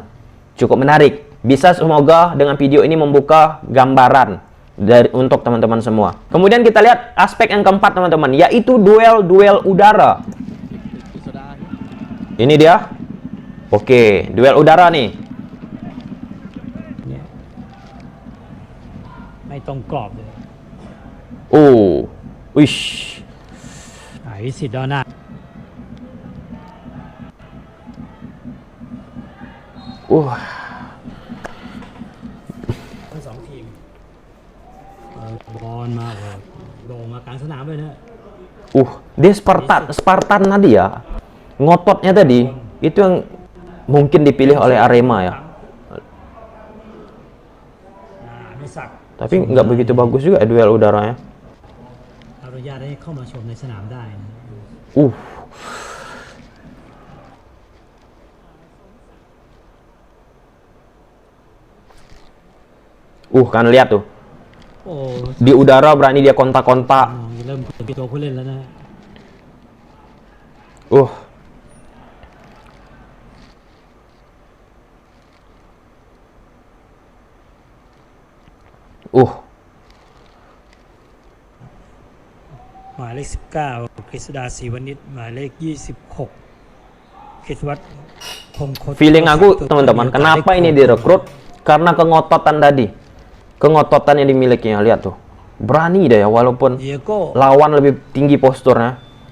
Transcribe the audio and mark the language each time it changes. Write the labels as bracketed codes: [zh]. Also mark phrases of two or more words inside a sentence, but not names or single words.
[id] Cukup menarik. Bisa semoga dengan video ini membuka gambaran untuk teman-teman semua. Kemudian kita lihat aspek yang keempat teman-teman, yaitu duel udara. Ini dia. Oke, duel udara nih. [th] ไม่ตรงกรอบเลย Wish. วิสิตดอนหน้า ทั้งสองทีมบอลมาโด่งมากลางสนามเลยนะ [id] Dia Spartan tadi ya. Ngototnya tadi itu yang mungkin dipilih oleh Arema ya. [th] มีศักดิ์ [id] Tapi nggak begitu bagus juga duel udaranya. [th] อนุญาตให้เข้ามาชมในสนามได้นะ [id] Kan lihat tuh. [th] โอ้ [id] Di udara berani dia kontak-kontak. [th] เริ่มเป็นตัวผู้เล่นแล้วนะ หมายเลข19กฤษดาศรีวณิชหมายเลข26กฤษวัฒน์พงคต [id] Feeling aku teman-teman, kenapa ini direkrut? Karena kengototan tadi. Kengototan yang dimilikinya, lihat tuh. Berani deh ya, walaupun [th] เดียโก้ [id] lawan lebih tinggi posturnya.